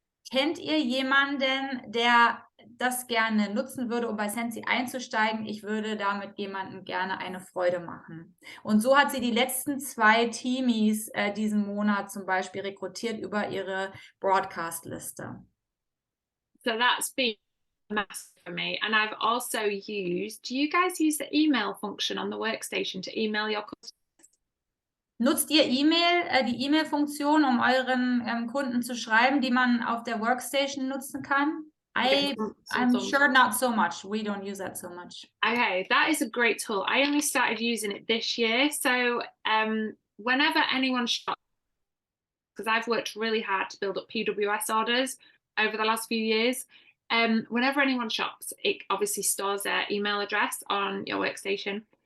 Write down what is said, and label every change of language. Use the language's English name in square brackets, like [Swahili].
[German] Kennt ihr jemanden, der das gerne nutzen würde, um bei Sensi einzusteigen? Ich würde damit jemandem gerne eine Freude machen. Und so hat sie die letzten 2 Teamies diesen Monat zum Beispiel rekrutiert über ihre Broadcast-Liste. [English] So that's been massive for me. And I've also used, do you guys use the email function on the workstation to email your customers? [German] Nutzt ihr E-Mail, die E-Mail-Funktion, um euren Kunden zu schreiben, die man auf der Workstation nutzen kann? [English] I'm sure not so much. We don't use that so much. Okay, that is a great tool. I only started using it this year. So whenever anyone shops, because I've worked really hard to build up PWS orders over the last few years, whenever anyone shops, it obviously stores their email address on your workstation.